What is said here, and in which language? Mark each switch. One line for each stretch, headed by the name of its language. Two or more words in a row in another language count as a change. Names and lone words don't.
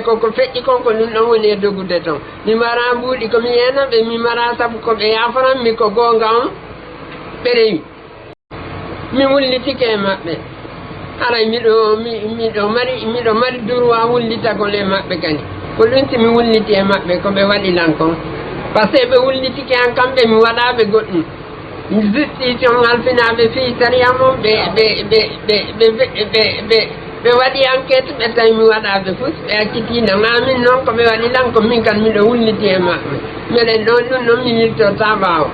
Fula: koko feƴƴi konko ɗum ɗon woni e dogude toon mi mara mbuuɗi komi yenaɓe mi mara saabu koɓe yafananmi ko gonga on ɓe rewi mi wullitike e maɓɓe haray miɗo mari droit wullitagol e maɓɓe kadi ko ɗum si mi wulliti e maɓɓe koɓe waɗilan kon
French: par ce que
Fula: ɓe wullitike an kamɓe mi waɗaɓe goɗɗum justice on alfinaɓe fi sariya mon ɓe waɗi enquête ɓe tawi mi waɗaɓe fof ɓe accitina amin noon koɓe waɗilan ko min kan miɗo wulliti e maɓɓe meɗen ɗon ɗum noon mi yirtota ɓaawo